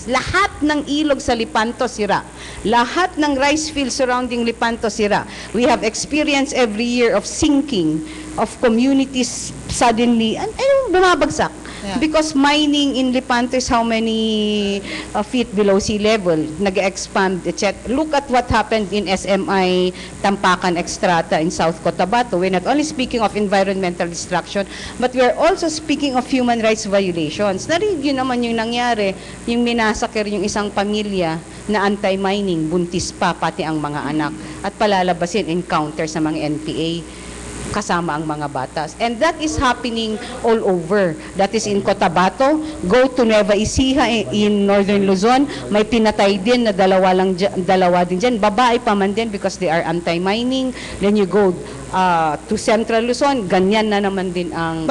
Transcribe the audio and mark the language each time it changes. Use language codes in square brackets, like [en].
[tl] Lahat ng ilog sa Lepanto sira. Lahat ng [en] rice fields surrounding [tl] Lepanto sira. [en] We have experienced every year of sinking of communities suddenly, and bumabagsak. Yeah. Because mining in Lepanto is how many feet below sea level, nag-expand, etc. Look at what happened in SMI Tampakan Extrata in South Cotabato. We're not only speaking of environmental destruction, but we are also speaking of human rights violations. [tl] Narinig yun naman yung nangyari, yung minasakir yung isang pamilya na anti-mining, buntis pa, pati ang mga anak, at palalabasin encounter sa mga NPA kasama ang mga batas. [en] And that is happening all over. That is in Cotabato. Go to Nueva Ecija in Northern Luzon. [tl] May pinatay din na dalawa din dyan. Babae pa man din [en] because they are anti-mining. Then you go to Central Luzon, [tl] ganyan na naman din ang